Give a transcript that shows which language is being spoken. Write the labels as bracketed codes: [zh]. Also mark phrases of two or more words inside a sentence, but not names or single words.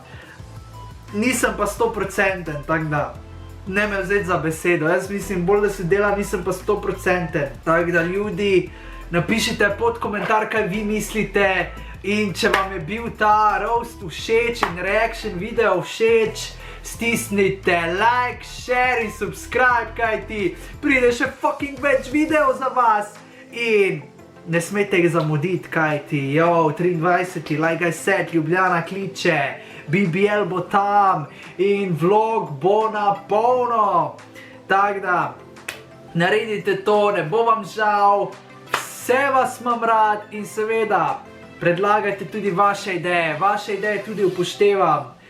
[sl] Nisem pa 100%, tako da ne me vzeti za besedo. Jaz mislim bolj, da se dela, nisem pa 100%. Tako da ljudi, napišite pod komentar, kaj vi mislite. In če vam je bil ta roast všeč in [en] reaction video [sl] všeč, stisnite [en] like, share [sl] in subscribe, kajti pride še fucking več video za vas. In ne smete jih zamuditi, kajti 23. [en] like I said, [sl] Ljubljana kliče, BBL bo tam in vlog bo na polno. Tako da, naredite to, ne bo vam žal, vse vas imam rad in seveda predlagajte tudi vaše ideje tudi upoštevam.